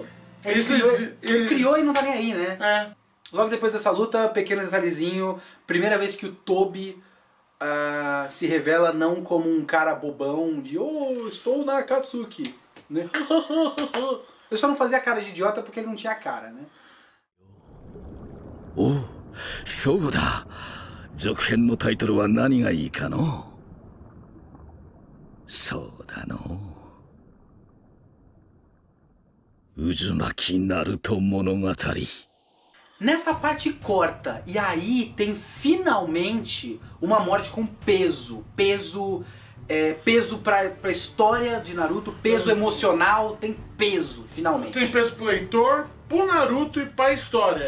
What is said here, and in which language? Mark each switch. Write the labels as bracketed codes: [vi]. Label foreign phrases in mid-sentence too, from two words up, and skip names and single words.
[pt] Ele criou e não tá nem aí, né? Logo depois dessa luta, pequeno detalhezinho, primeira vez que o Tobi se revela não como um cara bobão de estou na Akatsuki, né? Eu só não fazia cara de idiota porque ele não tinha cara, né? [ja] Oh, そうだ。続編のタイトルは何がいいかの？そうだの。渦巻きナルト物語。 [pt] Nessa parte corta, e aí tem finalmente uma morte com peso. Peso peso pra história de Naruto, peso emocional, tem peso, finalmente. Tem peso pro leitor, pro Naruto e pra história.